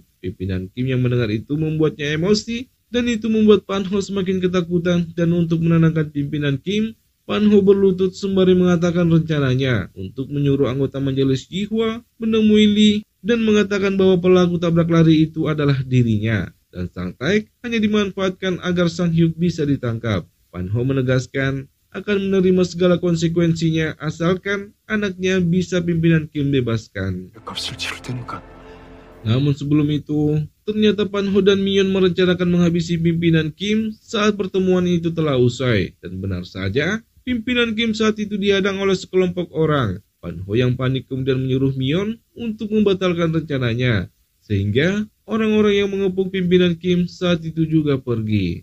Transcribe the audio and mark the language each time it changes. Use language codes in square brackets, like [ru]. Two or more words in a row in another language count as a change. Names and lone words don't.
[id] Pimpinan Kim yang mendengar itu membuatnya emosi, dan itu membuat Pan Ho semakin ketakutan, dan untuk menenangkan pimpinan Kim, Pan Ho berlutut sembari mengatakan rencananya untuk menyuruh anggota majelis Jihwa menemui Lee dan mengatakan bahwa pelaku tabrak lari itu adalah dirinya dan Sang Taek hanya dimanfaatkan agar Sang Hyuk bisa ditangkap. Pan Ho menegaskan akan menerima segala konsekuensinya asalkan anaknya bisa pimpinan Kim bebaskan. [ko] 값을 치를 테니까. [id] Namun sebelum itu, ternyata Pan Ho dan Mion merencanakan menghabisi pimpinan Kim saat pertemuan itu telah usai. Dan benar saja, pimpinan Kim saat itu dihadang oleh sekelompok orang. Pan Ho yang panik kemudian menyuruh Mion untuk membatalkan rencananya, sehingga orang-orang yang mengepung pimpinan Kim saat itu juga pergi.